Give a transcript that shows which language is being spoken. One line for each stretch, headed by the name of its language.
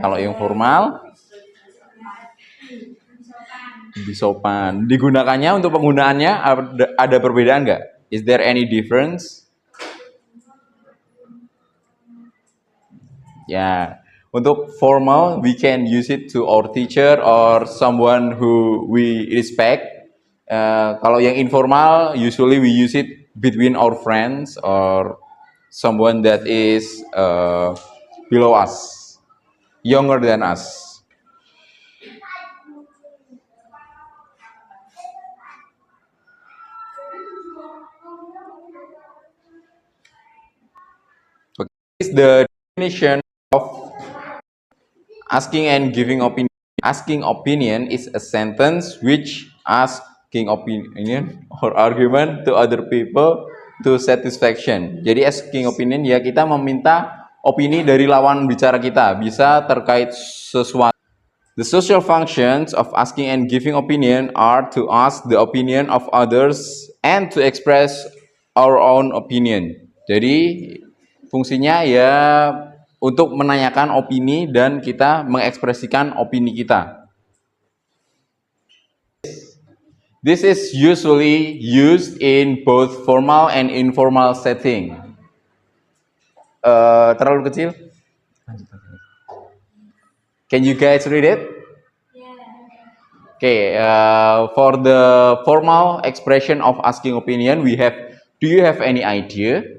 Indonesian: Kalau yang formal lebih sopan. Digunakannya untuk penggunaannya ada perbedaan nggak?
English: Is there any difference?
Indonesian: Ya, untuk formal
English: we can use it to our teacher or someone who we respect.
Indonesian: Kalau yang informal
English: usually we use it between our friends or someone that is below us, younger than us. Okay, this is the definition of asking and giving opinion. Asking opinion is a sentence which asking opinion or argument to other people to satisfaction.
Indonesian: Jadi asking opinion ya kita meminta opini dari lawan bicara kita, bisa terkait sesuatu.
English: The social functions of asking and giving opinion are to ask the opinion of others and to express our own opinion.
Indonesian: Jadi fungsinya ya untuk menanyakan opini dan kita mengekspresikan opini kita.
English: This is usually used in both formal and informal setting.
Indonesian: Terlalu kecil?
English: Can you guys read it? Okay, for the formal expression of asking opinion, we have, do you have any idea?